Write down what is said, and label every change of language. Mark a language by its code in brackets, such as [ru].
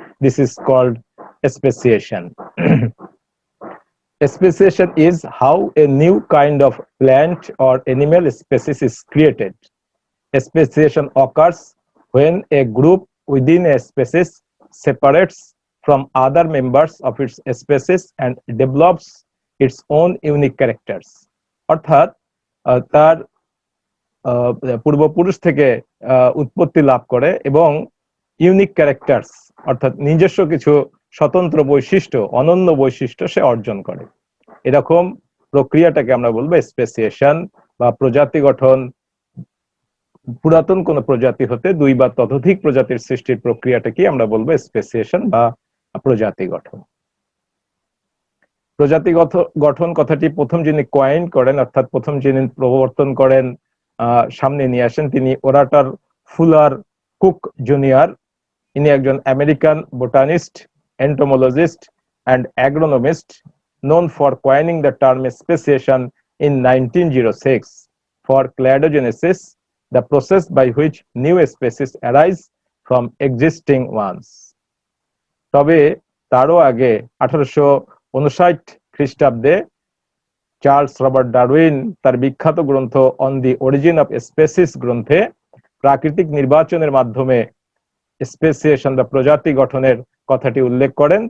[en] This is called speciation. Speciation is how a new kind of plant or animal species is created. Speciation occurs when a group within a species separates from other members of its species and develops its own unique characters. [bn] অর্থাৎ তার পূর্বপুরুষ থেকে উৎপত্তি লাভ করে এবং unique characters অর্থাৎ নিজস্ব কিছু স্বতন্ত্র বৈশিষ্ট্য, অনন্য বৈশিষ্ট্য সে অর্জন করে। এরকম প্রক্রিয়াটাকে আমরা বলবো স্পেসিয়েশন বা প্রজাতি গঠন। পুরাতন কোন প্রজাতি হতে দুই বা ততোধিক প্রজাতির সৃষ্টির প্রক্রিয়াটাকে আমরা বলবো স্পেসিয়েশন বা প্রজাতি গঠন। প্রজাতি গঠন কথাটি প্রথম যিনি কয়েন করেন, অর্থাৎ প্রথম যিনি প্রবর্তন করেন, সামনে নিয়ে আসেন, তিনি ওরাটার ফুলার কুক জুনিয়র। ইনি একজন American botanist, [en] entomologist and agronomist known for coining the term speciation in 1906 for cladogenesis, the process by which new species arise from existing ones. [bn] তবে তারও আগে 1859 খ্রিস্টাব্দে চার্লস রবার্ট ডারউইন তার বিখ্যাত গ্রন্থ on the origin of species গ্রন্থে প্রাকৃতিক নির্বাচনের মাধ্যমে স্পেসিয়েশন বা প্রজাতি গঠনের কথাটি উল্লেখ করেন।